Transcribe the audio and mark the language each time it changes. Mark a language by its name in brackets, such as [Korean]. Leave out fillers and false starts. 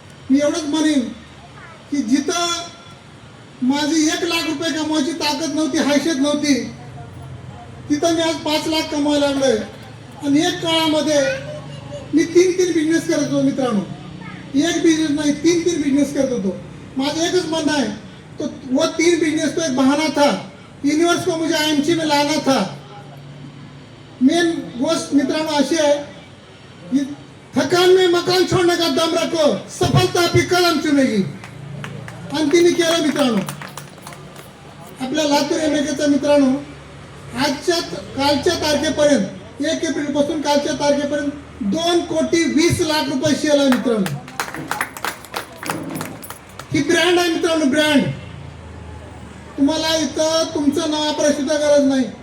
[Marathi] मी एवढंच म्हणेन की जिथं माझी 1 लाख रुपये कमवायची ताकद नव्हती, हैसियत नव्हती, तिथं मी आज 5 लाख कमवायला लागलोय. आणि एक काळामध्ये मी 3 बिझनेस करत होतो मित्रांनो. एक बिझनेस नाही, 3 बिझनेस करत होतो. माझं एकच म्हणणं आहे, [Hindi] तो वो 3 बिजनेस तो एक बहाना था. यूनिवर्स को मुझे आईएमसी में लाना था. [Marathi] मेन गोष्ट मित्रांनो अशी आहे की [Hindi] थकान में मकान छोड़ने का दम रखो, सफलता आपकी कलम चुनेगी. [Marathi] आणि तिने केलं मित्रांनो. आपल्या लातूर एमएकेचा मित्रांनो आजच्या कालच्या तारखेपर्यंत 1 एप्रिल पासून कालच्या तारखेपर्यंत 2,20,00,000 रुपये सेल आहे मित्रांनो. ही ब्रँड आहे मित्रांनो, ब्रँड. तुम्हाला इथं तुमचं नाव वापरायची सुद्धा गरज नाही.